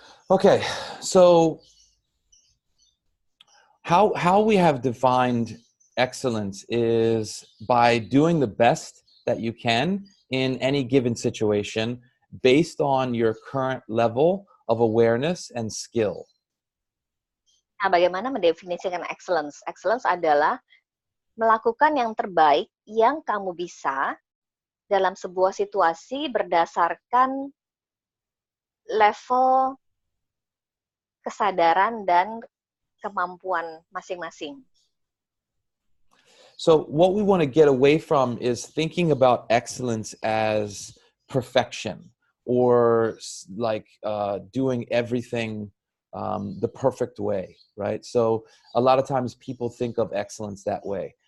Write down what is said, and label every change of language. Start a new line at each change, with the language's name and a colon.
English: Okay, so how we have defined excellence is by doing the best that you can in any given situation based on your current level of awareness and skill.
Indonesian: Nah, bagaimana mendefinisikan excellence? Excellence adalah melakukan yang terbaik yang kamu bisa dalam sebuah situasi berdasarkan level kesadaran dan kemampuan masing-masing.
English: So what we want to get away from is thinking about excellence as perfection or like doing everything the perfect way, right? So a lot of times people think of excellence that way.